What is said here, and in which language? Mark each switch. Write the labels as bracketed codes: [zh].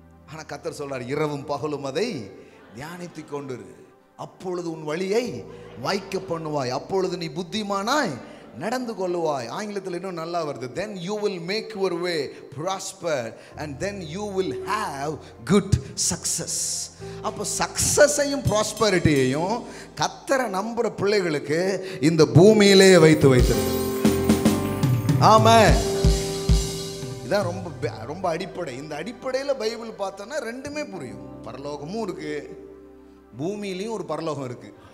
[ta] ஆனா கர்த்தர் சொல்றார், இரவும் பகலும் அதை தியானித்துக் கொண்டிரு, அப்பொழுது உன் வழியை வாய்க்க பண்ணுவாய், அப்பொழுது நீ புத்திமானாய் நடந்து கொள்ளுவாய். ஆங்கிலத்தில் இன்னும் நல்லா வருது, [en] then you will make your way prosper and then you will have good success. [ta] அப்போ சக்சஸையும் ப்ராஸ்பரிட்டியையும் கர்த்தரை நம்புற பிள்ளைகளுக்கு இந்த பூமியிலே வைத்திருக்கு. ஆமென். இதான் ரொம்ப அடிப்படை. இந்த அடிப்படையில் பைபிள் பார்த்தோன்னா ரெண்டுமே புரியும். பரலோகமும் இருக்கு, பூமியிலையும் ஒரு பரலோகம் இருக்கு.